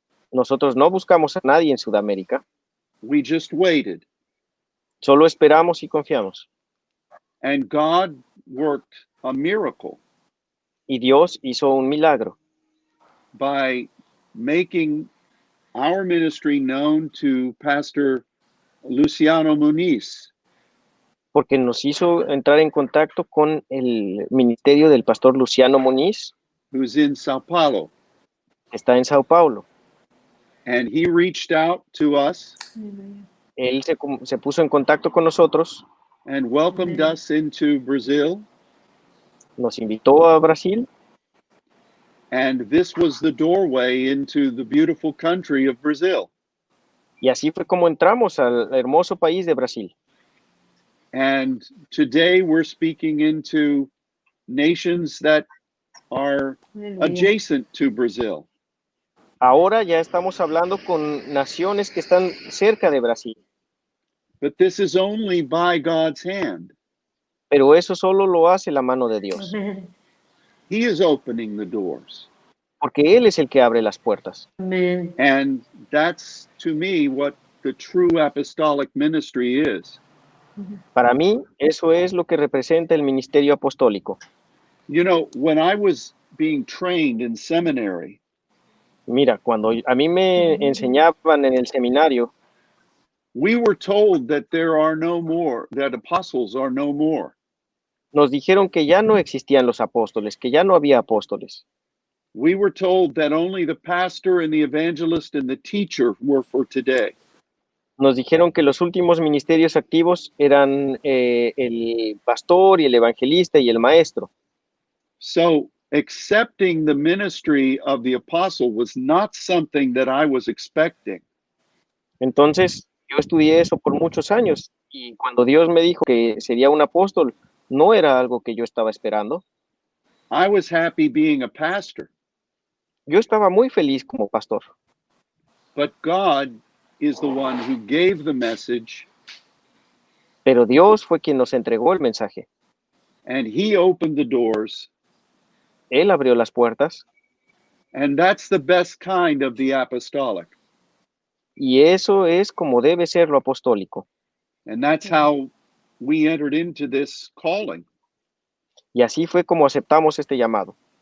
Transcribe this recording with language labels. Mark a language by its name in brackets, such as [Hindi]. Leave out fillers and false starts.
[Spanish] Nosotros no buscamos a nadie en Sudamérica. [English] We just waited. [Spanish] Solo esperamos y confiamos. [English] And God worked a miracle [Spanish] Y Dios hizo un milagro [English] by making our ministry known to Pastor Luciano Muniz, [Spanish] porque nos hizo entrar en contacto con el ministerio del pastor Luciano Muniz, [English] who's in Sao Paulo. [Spanish] que está en Sao Paulo. [English] And he reached out to us [Spanish] Él se puso en contacto con nosotros, [English] and welcomed us into Brazil. [Spanish] nos invitó a Brasil, [English] And this was the doorway into the beautiful country of Brazil. [Spanish] y así fue como entramos al hermoso país de Brasil. [English] And today we're speaking into nations that are [Spanish] Aleluya. [English] adjacent to Brazil. [Spanish] Ahora ya estamos hablando con naciones que están cerca de Brasil, [English] But this is only by God's hand. [Spanish] pero eso solo lo hace la mano de Dios, He is opening the doors. porque Él es el que abre las puertas. Amén. [English] And that's, to me, what the true apostolic ministry is. [Spanish] Para mí, eso es lo que representa el ministerio apostólico. [English] You know, when I was being trained in seminary, [Spanish] Mira, cuando a mí me enseñaban en el seminario, [English] we were told that there are no more, that apostles are no more. [Spanish] nos dijeron que ya no existían los apóstoles, que ya no había apóstoles. [English] We were told that only the pastor and the evangelist and the teacher were for today. [Spanish] Nos dijeron que los últimos ministerios activos eran el pastor y el evangelista y el maestro. [English] So accepting the ministry of the apostle was not something that I was expecting. [Spanish] Entonces, yo estudié eso por muchos años y cuando Dios me dijo que sería un apóstol, no era algo que yo estaba esperando. [English] I was happy being a pastor, [Spanish] Yo estaba muy feliz como pastor, [English] but God is the one who gave the message, [Spanish] pero Dios fue quien nos entregó el mensaje. [English] and he opened the doors, [Spanish] Él abrió las puertas [English] and that's the best kind of the apostolic. [Spanish] y eso es como debe ser lo apostólico. [English] And that's how we entered into this calling. [Spanish] Y así fue como aceptamos este llamado.